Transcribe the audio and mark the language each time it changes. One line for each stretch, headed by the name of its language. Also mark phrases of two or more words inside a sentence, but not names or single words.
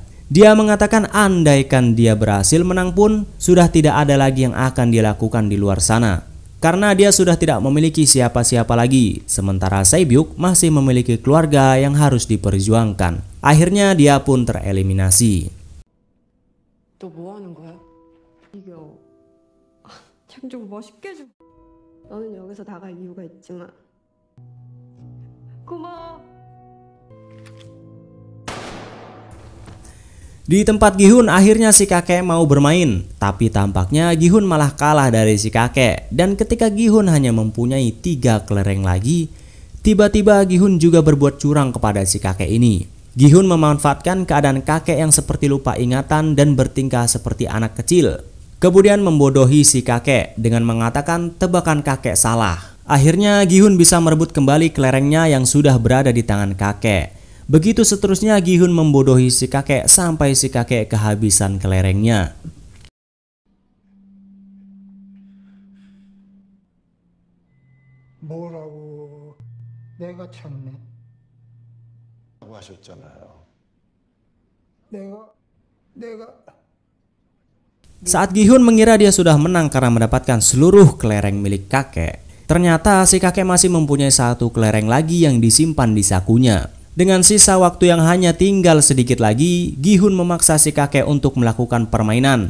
Indonesian: Dia mengatakan andaikan dia berhasil menang pun sudah tidak ada lagi yang akan dia lakukan di luar sana. Karena dia sudah tidak memiliki siapa-siapa lagi, sementara Se-byuk masih memiliki keluarga yang harus diperjuangkan. Akhirnya dia pun tereliminasi.
Korean: 너 뭐 하는 거야? 이겨. 참 좀 멋있게 좀. 너는 여기서 나갈 이유가 있지만 고마워.
Indonesian: Di tempat Gi-hun akhirnya si kakek mau bermain, tapi tampaknya Gi-hun malah kalah dari si kakek. Dan ketika Gi-hun hanya mempunyai 3 kelereng lagi, tiba-tiba Gi-hun juga berbuat curang kepada si kakek ini. Gi-hun memanfaatkan keadaan kakek yang seperti lupa ingatan dan bertingkah seperti anak kecil. Kemudian membodohi si kakek dengan mengatakan tebakan kakek salah. Akhirnya Gi-hun bisa merebut kembali kelerengnya yang sudah berada di tangan kakek. Begitu seterusnya Gi-hun membodohi si kakek sampai si kakek kehabisan kelerengnya.
Korean: 뭐라고 내가 참네. 라고 하셨잖아요. 내가
Indonesian: Saat Gi-hun mengira dia sudah menang karena mendapatkan seluruh kelereng milik kakek, ternyata si kakek masih mempunyai 1 kelereng lagi yang disimpan di sakunya. Dengan sisa waktu yang hanya tinggal sedikit lagi, Gi-hun memaksa si kakek untuk melakukan permainan.